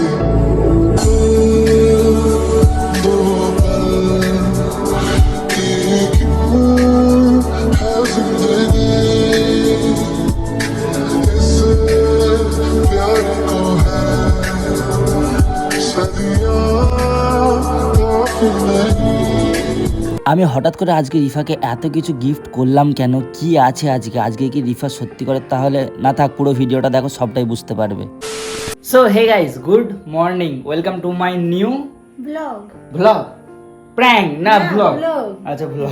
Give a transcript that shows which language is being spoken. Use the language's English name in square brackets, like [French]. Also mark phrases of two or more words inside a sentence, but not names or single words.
[Hindi] दो पल की क्यों है जिंदगी इस प्यार को है सदियां काफी नहीं। [Bangla] আমি হঠাৎ করে আজকে রিফাকে এত কিছু গিফট করলাম কেন, কি আছে আজকে কি রিফা সত্যি করে, তাহলে না থাক পুরো ভিডিওটা দেখো, সবটাই বুঝতে পারবে। [English] So hey guys, good morning, welcome to my new vlog prank না ব্লগ, আচ্ছা ব্লগ।